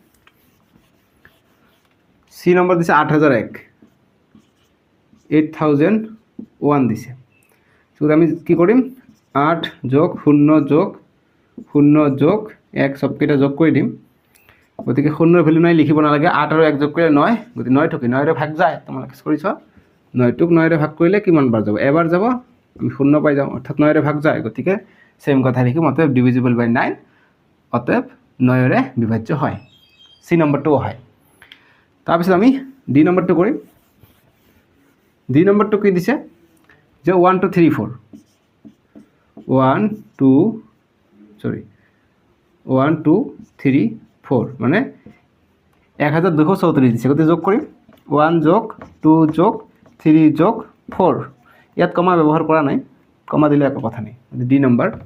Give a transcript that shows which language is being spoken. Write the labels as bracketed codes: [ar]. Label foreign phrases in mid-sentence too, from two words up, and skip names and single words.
[as] সি নম্বৰ দিছে 8001 8001 দিছে তো আমি কি কৰিম 8 যোগ 0 যোগ 0 যোগ 1 সবকেইটা যোগ কৰি দিম গতিকে 0ৰ ভ্যালু নাই লিখিব নালাগে 8 আৰু 1 যোগ কৰিলে 9 গতিকে 9 টো কি 9ৰে ভাগ যায় তোমালোকে কৰিছ 9 টোক 9ৰে ভাগ কৰিলে কিমান বাৰ যাব এবাৰ যাব আমি 0 পাই যাম অৰ্থাৎ 9ৰে ভাগ যায় গতিকে সেম কথা লিখিম অতএব [en] divisible by [as] 9 অতএব 9ৰে বিভাজ্য হয় সি নম্বৰটো হয় তাৰপিছত আমি ডি নম্বৰটো কৰিম ডি নম্বৰটো কি দিছে যে 1 2 3 4 1 2 3 4 মানে 1234 দিছে গতিকে যোগ কৰিম 1 যোগ 2 যোগ 3 যোগ 4 ইয়াত কমা ব্যৱহাৰ কৰা নাই কমা দিলে একো কথা নাই ডি নম্বৰ